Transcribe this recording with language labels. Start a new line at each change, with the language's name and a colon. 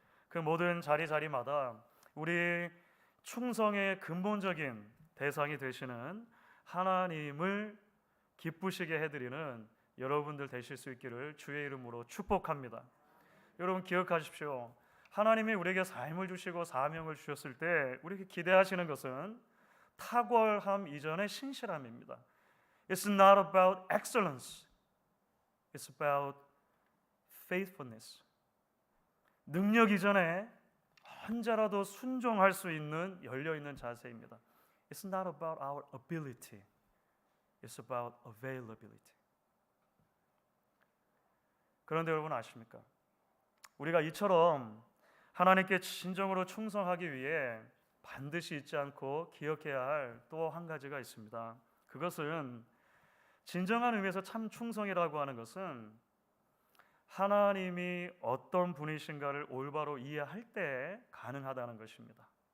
Korean: 그 모든 자리마다 우리 충성의 근본적인 대상이 되시는 하나님을 기쁘시게 해드리는 여러분들 되실 수 있기를 주의 이름으로 축복합니다. 여러분, 기억하십시오. 하나님이 우리에게 삶을 주시고 사명을 주셨을 때 우리에게 기대하시는 것은 탁월함 이전의 신실함입니다.
English: It's not about excellence. It's about faithfulness.
Korean: 능력 이전에 언제라도 순종할 수 있는 열려있는 자세입니다.
English: It's not about our ability. It's about availability.
Korean: 그런데 여러분 아십니까? 우리가 이처럼 하나님께 진정으로 충성하기 위해 반드시 잊지 않고 기억해야 할 또 한 가지가 있습니다. 그것은 진정한 의미에서 참 충성이라고 하는 것은 하나님이 어떤 분이신가를 올바로 이해할 때 가능하다는 것입니다.